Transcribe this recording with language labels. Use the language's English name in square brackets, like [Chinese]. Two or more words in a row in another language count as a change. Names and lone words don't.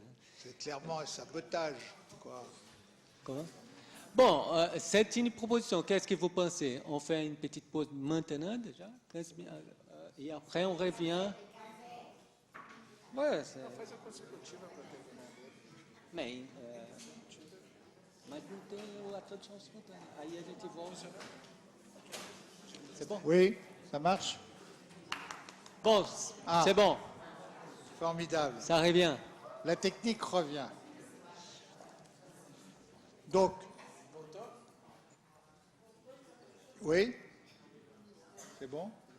[French] C'est clairement un sabotage, quoi. Comment? Bon, c'est une proposition. Qu'est-ce que vous pensez? On fait une petite pause maintenant déjà, 15 minutes, et après on revient. Ouais, c'est... [Portuguese] Mais não tem a tradução simultânea. Aí a gente volta. [French] C'est bon? Oui, ça marche? Bon, c'est bon. Formidable. Ça revient. La technique revient. Donc, oui, c'est bon?